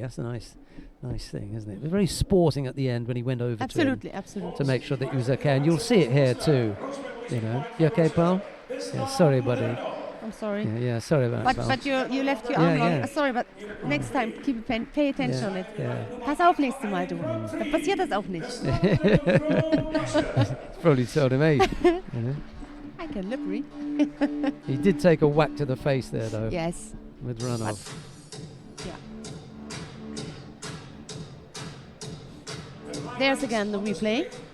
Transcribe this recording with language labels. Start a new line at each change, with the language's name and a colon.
English: That's a nice thing, isn't it? It was very sporting at the end when he went over absolutely, to him. Absolutely. To make sure that he was okay. And you'll see it here too. You know. You okay, pal? Yeah, sorry, buddy. I'm sorry. Yeah, sorry about that. But you left your arm wrong. Sorry, but next time pay attention on it. Yeah.
German: Pass auf nächstes Mal, du. Dann passiert das auch nicht.
English: It's probably told him, hey. You know? I can lip read. He did take a whack to the face there, though. Yes. With Ranov. Yeah. There's again the replay.